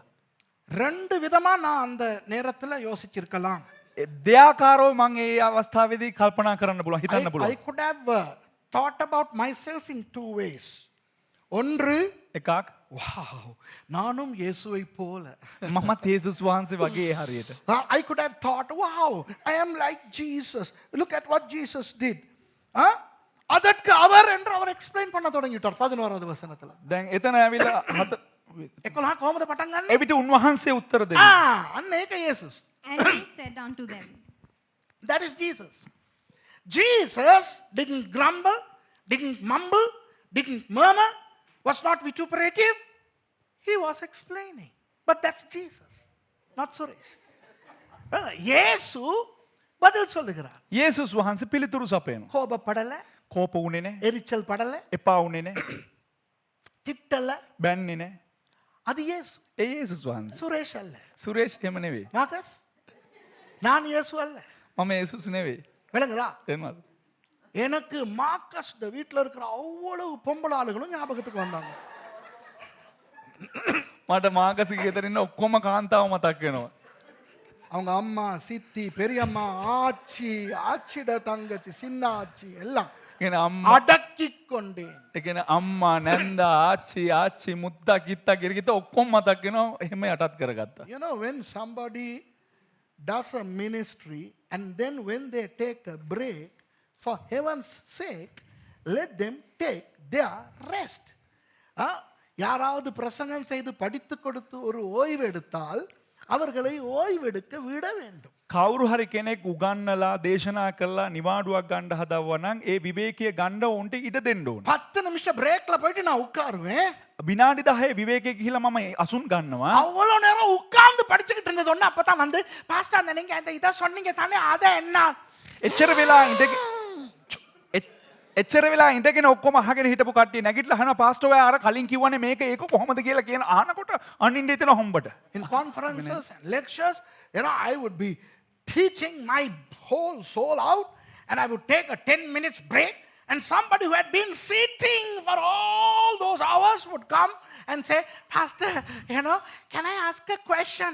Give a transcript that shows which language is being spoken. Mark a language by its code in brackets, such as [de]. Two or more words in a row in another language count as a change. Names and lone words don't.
[ta] ரெண்டு விதமா நான் அந்த நேரத்துல யோசிச்சிருக்கலாம். [si] දෙයාකාරව මම ඒ අවස්ථාවේදී කල්පනා කරන්න පුළුවන් හිතන්න [en] I [si] පුළුවන්. [en] could have thought about myself in two ways. [ta] ஒன்று, [si] එකක් [ta] wow, நானும் இயேசுவை போல. [si] මමත් යේසුස් වහන්සේ වගේ ඒ හරියට. [en] I could have thought, wow, I am like Jesus. Look at what Jesus did. [ta] அதற்கு அவர் என்று அவர் எக்ஸ்பிளைன் பண்ண தொடங்கிட்டார் 11வது வசனத்துல. [si] දැන් එතන ඇවිල්ලා 11 කොහොමද පටන් ගන්නෙ? එවිට උන්වහන්සේ උත්තර දෙනවා. අන්න ඒක යේසුස්. [en] And he said unto them. That is Jesus. Jesus didn't grumble, didn't mumble, didn't murmur, was not vituperative. He was explaining. But that's Jesus, not Suresh. [ta] இயேசு பதில் சொல்லுகிறார். [si] යේසුස් වහන්සේ පිළිතුරු සපයනවා. [ta] கோபப்படல, [si] කෝප වුණේ නැහැ. [ta] எரிச்சல் படல, [si] එපා වුණේ නැහැ. [ta] திட்டல. [si] බැන්නේ නැහැ. [ta] அது இயேசு, [si] ඒ යේසුස් වහන්සේ. [ta] சுரேஷ் அல்ல. [si] සුරේෂ් එහෙම නෙවෙයි. [ta] மார்க்கஸ், நான் இயேசு அல்ல. [si] මම යේසුස් නෙවෙයි. [ta] விளங்குதா? [si] එහෙමද? [ta] எனக்கு மார்க்கஸ் வீட்டில் இருக்கிற அவ்வளவு பொம்பளை ஆளுகளும் ஞாபகத்துக்கு வந்தாங்க. [si] මට මාකසික ගෙදර ඉන්න ඔක්කොම කාන්තාව මතක් වෙනවා. [ta] அவங்க அம்மா, சித்தி, பெரியம்மா, ஆச்சி, ஆச்சிட தங்கச்சி, சின்ன ஆச்சி எல்லாம் [si] කියන්නේ අම්මා [ta] அடக்கி கொண்டேன். [si] ඒ කියන්නේ අම්මා නැන්දා ආච්චි මුත්තා කිත්තා කිරිකිත ඔක්කොම මතක් වෙනවා. එහෙම යටත් කරගත්තා. [en] You know, when somebody does a ministry and then when they take a break, for heaven's sake, let them take their rest. [ta] யாராவது பிரசங்கம் செய்து படித்து கொடுத்து ஒரு ஓய்வு எடுத்தால் அவர்களை ஓய்வெடுக்க விட வேண்டும். [si] කවුරු හරි කෙනෙක් උගන්නලා දේශනා කළා නිවාඩුවක් ගන්න හදවවා නම් ඒ විවේකීය ගන්න උන්ට ඉඩ දෙන්න ඕන. [ta] 10 நிமிஷம் பிரேக்ல போயிட்டு நான் உட்காருவேன். [si] විනාඩි 10 විවේකයේ ගිහිලා මම අසුන් ගන්නවා. [ta] அவ்வளவு நேரம் உட்கார்ந்து படிச்சுக்கிட்டு இருந்தது ஒண்ணு அப்பதான் வந்து பாஸ்டர் அந்த நீங்க அந்த இத சொன்னீங்க தானே அத என்ன [si] එච්චර වෙලා ඉඳගෙන ඔක්කොම අහගෙන හිටපු කට්ටිය නැගිටලා අහනවා පාස්ටර් ඔයා අර කලින් කිව්වනේ මේක ඒක කොහොමද කියලා කියන අහනකොට අනින්න හිතෙන හොම්බට. [en] In conferences and lectures, you know, I would be teaching my whole soul out and I would take a 10 minutes break and somebody who had been sitting for all those hours would come and say, Pastor, you know, can I ask a question?